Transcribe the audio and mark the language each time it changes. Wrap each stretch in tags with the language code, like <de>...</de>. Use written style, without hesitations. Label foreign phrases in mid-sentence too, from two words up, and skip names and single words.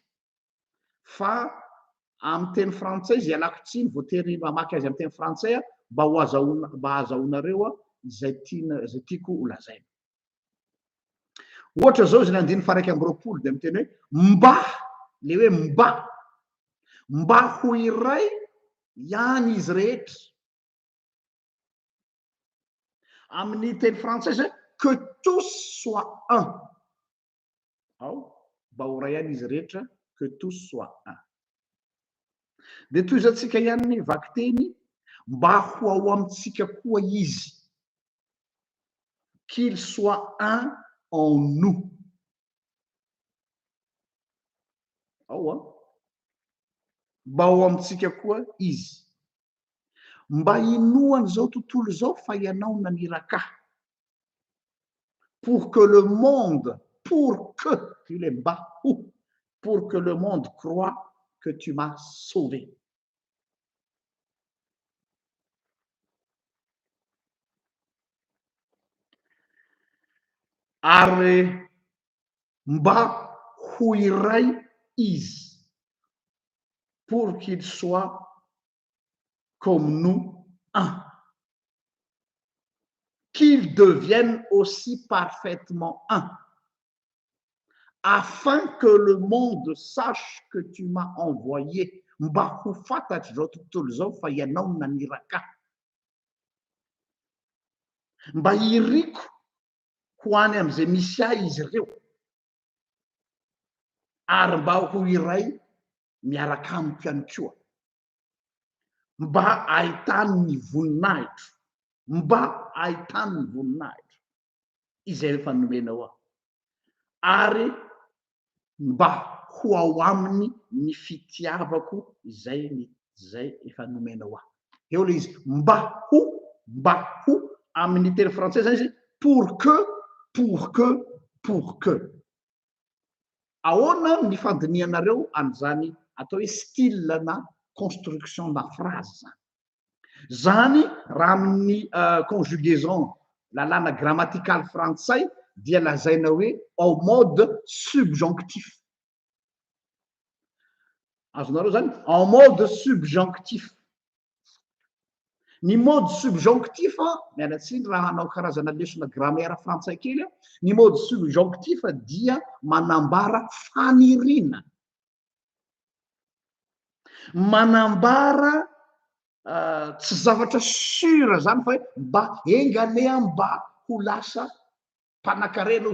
<mg>Fa amin'ny teny frantsay izy ialako tsiny voatery mamaky azy amin'ny teny frantsay mba ahazahoanareo izay tiako ho lazaina. Ohatra zao izy ny andiny faha 1 dia miteny hoe mba, le hoe mba ho iray ihany izy rehetra. Amin'ny teny frantsay zay</mg> <fr>que tous soient un.</fr> <mg>Ao, mba ho iray ihany izy rehetra</mg> <fr>que tous soient un.</fr> <mg>Dia toizantsika ihany ny vaky teny mba ho ao amintsika koa izy.</mg> <fr>Qu'il soit un en nous.</fr> <mg>Ao mba ho amintsika koa izy. Mba inoany zao tontolo zao fa ianao naniraka.</mg> <fr>Pour que le monde, pour que le monde croit que tu m'as sauvé. Ary mba ho iray izy. Pour qu'il soit comme nous un. Qu'il devienne aussi parfaitement un. Afin que le monde sache que tu m'as envoyé.</fr> <mg>Mba ho fantatry zao tontolo zao fa ianao naniraka. Mba iriko ho any amin'izay misy ahy izy ireo. Ary mba ho iray miaraka amiko ihany koa. Mba ahitany ny voninahitro. Mba ahitany ny voninahitro. Izay rehefa nomenao aho. Ary mba ho ao aminy ny fitiavako izay efa nomenao aho. Eo le izy mba ho amin'ny teny frantsay zany izy</mg> <fr>pour que.</fr> <mg>Ahoana ny fandinianareo an'izany atao hoe style na construction na phrase zany. Zany raha amin'ny conjugaison lalàna grammaticale frantsay dia lazaina hoe</mg> <fr>en mode subjonctif.</fr> <mg>Azonareo zany</mg> <fr>en mode subjonctif.</fr> <mg>Ny</mg> <fr>mode subjonctif</fr> <mg>mialatsiny raha hanao karazana lesona grammaire frantsay kely. Ny</mg> <fr>mode subjonctif</fr> <mg>dia manambara faniriana. Manambara tsy zavatra sura zany fa hoe mba engane aho mba ho lasa mpanan-karena ozy ny olona.</mg>